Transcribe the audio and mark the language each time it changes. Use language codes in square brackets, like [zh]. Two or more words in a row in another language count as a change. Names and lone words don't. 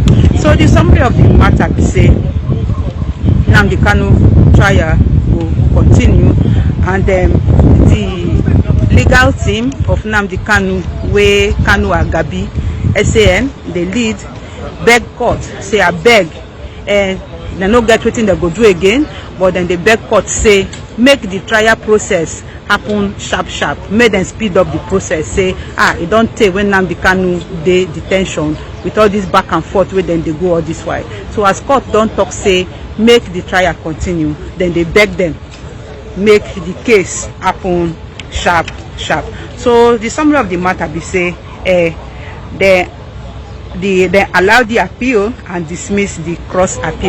[pcm] So the summary of the matter be say Nnamdi Kanu trial will continue, and the legal team of Nnamdi Kanu, where Kanu Agabi SAN they lead, beg court say I beg, and they no get wetin they go do again, but then they beg court say make the trial process happen sharp, make them speed up the process. Say it don't take when Nnamdi Kanu dey detention with all this back and forth where then they go all this way. So as court don't talk say make the trial continue, then they beg them make the case happen sharp. So the summary of the matter be say they allow the appeal and dismiss the cross appeal.